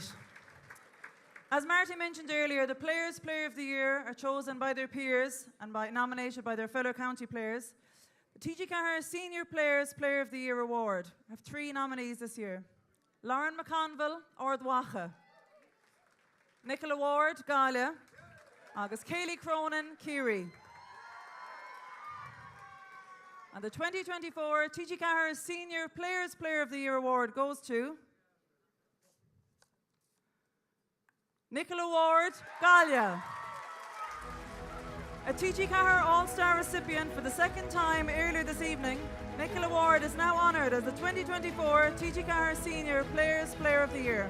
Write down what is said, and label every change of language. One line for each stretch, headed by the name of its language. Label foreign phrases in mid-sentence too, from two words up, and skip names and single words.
English: As Marty mentioned earlier, the Players' Player of the Year are chosen by their peers and nominated by their fellow county players. The TG Carr Senior Players' Player of the Year Award have 3 nominees this year. Lauren McConville, Ordwacha; Nicola Ward, Galia; agus Kaylee Cronin, Kiri. And the 2024 TG Carr Senior Players' Player of the Year Award goes to Nicola Ward, Gallia. A TG Cahir All-Star recipient for the second time earlier this evening, Nicola Ward is now honoured as the 2024 TG Cahir Senior Players Player of the Year.